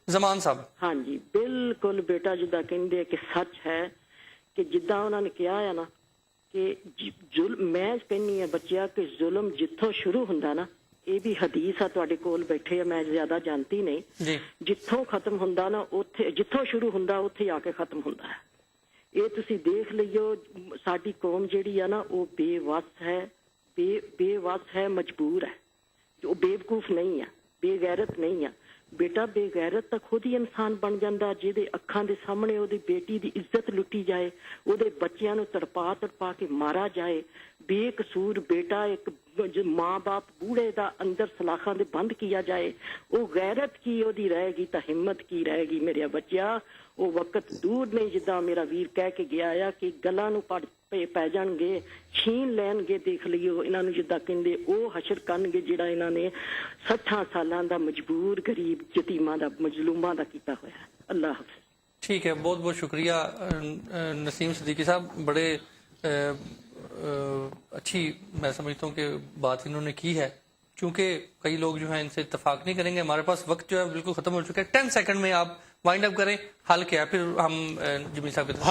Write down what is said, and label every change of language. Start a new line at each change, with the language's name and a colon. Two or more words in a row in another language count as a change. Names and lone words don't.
Punjabi: زمان صاحب. ہاں جی, بالکل بیٹا جدا کہندے کہ سچ ہے کہ جدا انہوں نے کیا ہے نا کہ میں کہنی ہے بچیا کہ ظلم جتوں شروع ہوندا نا, یہ بھی حدیث ہے تواڈے کول بیٹھے, میں زیادہ جانتی نہیں جی, جتوں ختم ہوندا نا اوتھے, جتوں شروع ہوندا اوتھے آ کے ختم ہوندا ہے. یہ تسی دیکھ لئیو, ساڈی قوم جیڑی ہے نا وہ بے وس ہے, بے وس ہے, مجبور ہے, جو بے وقوف نہیں ہے, بے غیرت نہیں ہے. بیٹا بے غیرت تک خود ہی انسان بن جاندہ جہدے اکھاں دے سامنے او دی بیٹی دی عزت لٹی جائے, او دے بچیاں نو تڑپا کے مارا جائے. بے قصور بیٹا ایک ماں باپ بوڑھے دا اندر سلاخاں دے بند کیا جائے, او غیرت کی او دی رہے گی تا ہمت کی رہے گی. میرے بچیا وہ وقت دور نہیں جدا میرا ویر کہہ کے گیا ہے کہ گلاں نو پے جان گے, چھین لین گے. دیکھ لیو انہاں نو جدا کہندے او حشر کرن گے جڑا انہاں نے 60 سالاں دا مجبور غریب یتیماں دا مظلوماں دا کیتا ہویا ہے. اللہ حافظ.
Urdu: ٹھیک ہے, بہت بہت شکریہ نسیم صدیقی صاحب. بڑے اچھی میں سمجھتا ہوں کہ بات انہوں نے کی ہے, چونکہ کئی لوگ جو ہیں ان سے اتفاق نہیں کریں گے. ہمارے پاس وقت جو ہے بالکل ختم ہو چکا ہے. 10 سیکنڈ میں آپ
English: wind up
Urdu: کریں, حل کیا ہے, پھر ہم جمیل صاحب کے طرف.